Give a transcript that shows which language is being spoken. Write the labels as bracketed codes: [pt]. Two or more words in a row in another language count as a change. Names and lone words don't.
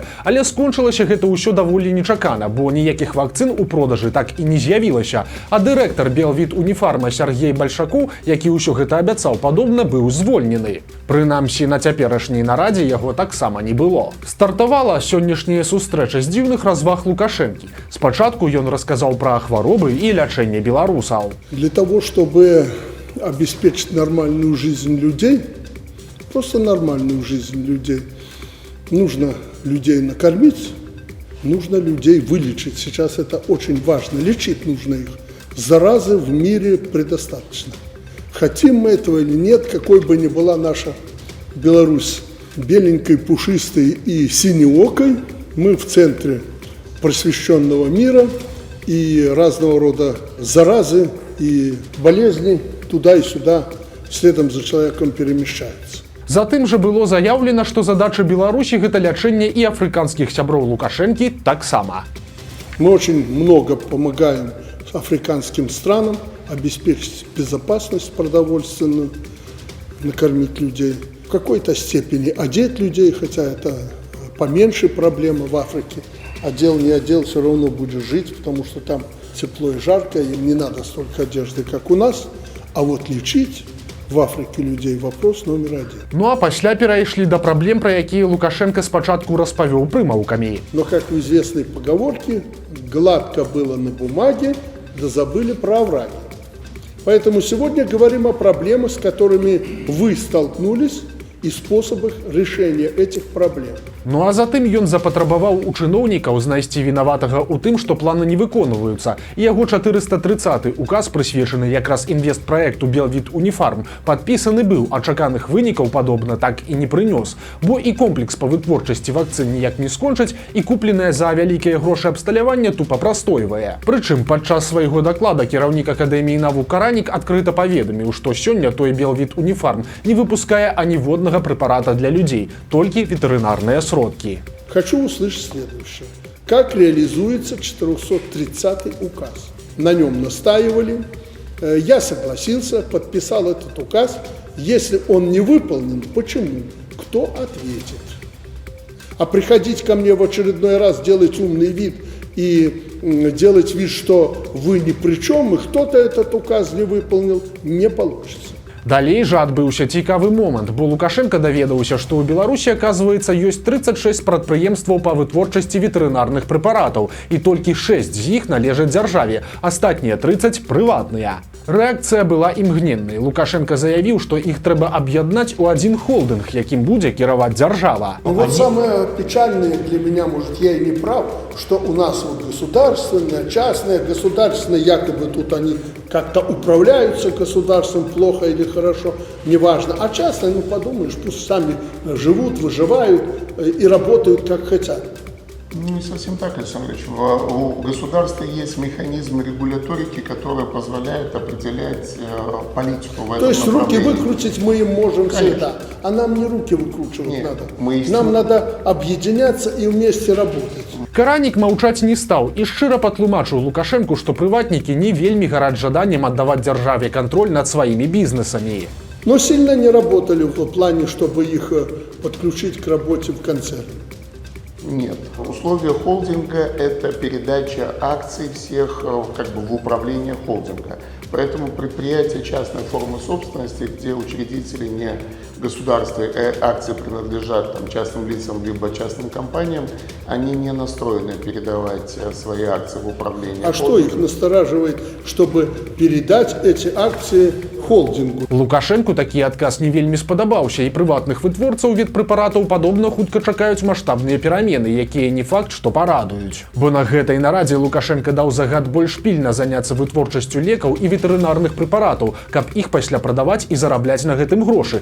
[be] Але скончылася гэта ўсё даволі нечакана, бо ніякіх вакцын у продажы так і не з'явілася, а дырэктар Белвіт Уніфарма Сергей Большаку, які ўсё гэта абяцаў, падобна быў звольнены. Прынамсі, на цяперашняй нарадзе яго таксама не было. Стартавала сённяшняя сустрэча з дзіўных разваг Лукашэнкі. Спачатку ён расказаў пра хваробы і лячэнне беларусаў. [ru] Для того, чтобы обеспечить нормальную жизнь людей, просто нормальную жизнь людей, нужно людей накормить, нужно людей вылечить. Сейчас это очень важно. Лечить нужно их. Заразы в мире предостаточно. Хотим мы этого или нет, какой бы ни была наша Беларусь беленькой, пушистой и синеокой, мы в центре просвещенного мира, и разного рода заразы и болезни туда и сюда следом за человеком перемещаются. [be] Затым жа было заяўлена, што задача Беларусі гэта лячэнне і афрыканскіх сяброў Лукашэнкі таксама. [ru] Мы очень много помогаем африканским странам обеспечить безопасность продовольственную, накормить людей, в какой-то степени одеть людей, хотя это поменьше проблема в Африке. Одел, не одел, все равно будешь жить, потому что там тепло и жарко, им не надо столько одежды, как у нас. А вот лечить в Африке людей вопрос номер один. [be] Ну а пасля перайшлі да праблем, пра якія Лукашенка спачатку распавёў прымаўкамі. [ru] Но, как в известной поговорке, гладко было на бумаге, да забыли про овраги. Поэтому сегодня говорим о проблемах, с которыми вы столкнулись, и способах решения этих проблем. [be] Ну а затым ён запатрабаваў у чыноўнікаў знайсці вінаватага ў тым, што планы не выконваюцца. І яго 430-й указ, прысвечаны якраз інвестпраекту Белвіт Уніфарм, падпісаны быў, а чаканых вынікаў падобна так і не прынёс. Бо і комплекс па вытворчасці вакцын ніяк не скончыць, і купленае за вялікія грошы абсталяванне тупа прастойвае. Прычым падчас свайго даклада кіраўнік Акадэміі навук Каранік адкрыта паведаміў, што сёння той Белвіт Уніфарм не выпускае аніводнага препарата [ru] для людей, только ветеринарные сродки. Хочу услышать следующее. Как реализуется 430-й указ? На нем настаивали. Я согласился, подписал этот указ. Если он не выполнен, почему? Кто ответит? А приходить ко мне в очередной раз, делать умный вид и делать вид, что вы ни при чем, и кто-то этот указ не выполнил, не получится. [be] Далей жа адбыўся цікавы момант, бо Лукашенка даведаўся, што ў Беларусі, аказваецца, ёсць 36 прадпрыемстваў па вытворчасці ветэрынарных прэпаратаў, і толькі 6 з іх належаць дзяржаве, астатнія 30 прыватныя. Рэакцыя была імгненнай. Лукашенка заявіў, што іх трэба аб'яднаць у адзін холдынг, якім будзе кіраваць дзяржава. [ru] Вот самое печальное для меня, может, я и не прав, что у нас вот государственное, частное, государственное, якобы тут они как-то управляются государством плохо или хорошо, неважно. А частное, ну подумаешь, пусть сами живут, выживают и работают как хотят. Ну, не совсем так, Александр Ильич. У государства есть механизмы регуляторики, которые позволяют определять политику в этом направлении. То есть руки выкрутить мы им можем всегда, а нам не руки выкручивать надо. Нам надо объединяться и вместе работать. [be] Каранік маўчаць не стаў і шчыра патлумачыў Лукашенку, што прыватнікі не вельмі гараць жаданнем аддаваць дзяржаве кантроль над сваімі бізнесамі. [ru] Но сильно не работали в плане, чтобы их подключить к работе в концерне. Нет. Условия холдинга – это передача акций всех как бы в управление холдинга. Поэтому предприятия частной формы собственности, где учредители не государства, акции принадлежат там, частным лицам либо частным компаниям, они не настроены передавать свои акции в управление. А что их настораживает, чтобы передать эти акции холдингу. [be] Лукашенку такі адказ не вельмі спадабаўся, і прыватных вытворцаў ветпрэпаратаў падобна хутка чакаюць маштабныя перамены, якія не факт, што парадуюць. Бо на гэтай нарадзе Лукашенко даў загад больш пільна заняцца вытворчасцю лекаў і ветэрынарных прэпаратаў, каб іх пасля прадаваць і зарабляць на гэтым грошы.